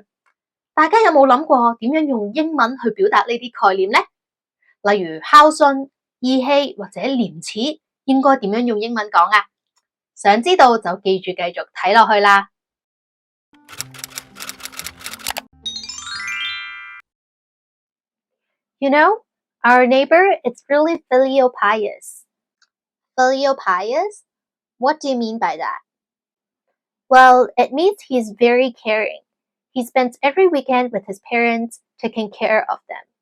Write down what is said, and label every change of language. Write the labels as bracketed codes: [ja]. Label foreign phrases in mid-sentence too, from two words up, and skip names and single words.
[yue] 大家有冇諗過點樣用英文去表達呢啲概念呢？例如孝順、義氣或者廉恥，應該點樣用英文講啊？想知道就記住繼續睇落去啦。 [en] You know, our neighbor is really filial pious. Filial pious? What do you mean by that? Well, it means he's very caring. He spends every weekend with his parents, taking care of them.